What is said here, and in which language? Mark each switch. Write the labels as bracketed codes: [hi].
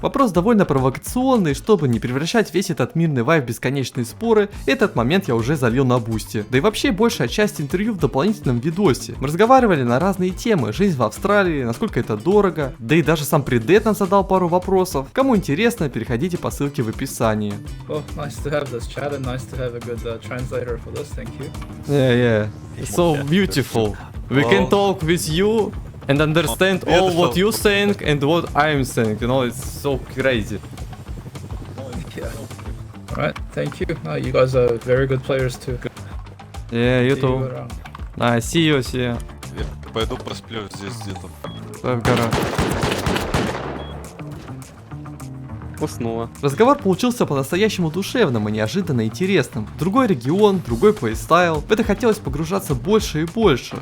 [ru] Вопрос довольно провокационный, чтобы не превращать весь этот мирный вайб в бесконечные споры, этот момент я уже залил на бусте. Да и вообще большая часть интервью в дополнительном видосе. Мы разговаривали на разные темы, жизнь в Австралии, насколько это дорого, да и даже сам Предет нам задал пару вопросов. Кому интересно, переходите по ссылке в описании. [en] Oh, nice to have this chat and nice to have a good translator for this, thank you. Yeah. So beautiful. We can talk with you and understand all what you saying and what I'm saying. You know, it's so crazy. Yeah. Alright, thank you. You guys are very good players too. Yeah, you See too. you around. See you. [ru] Я пойду просплю здесь где-то. В горах. Уснула. Разговор получился по-настоящему душевным и неожиданно интересным. Другой регион, другой плейстайл. В это хотелось погружаться больше и больше.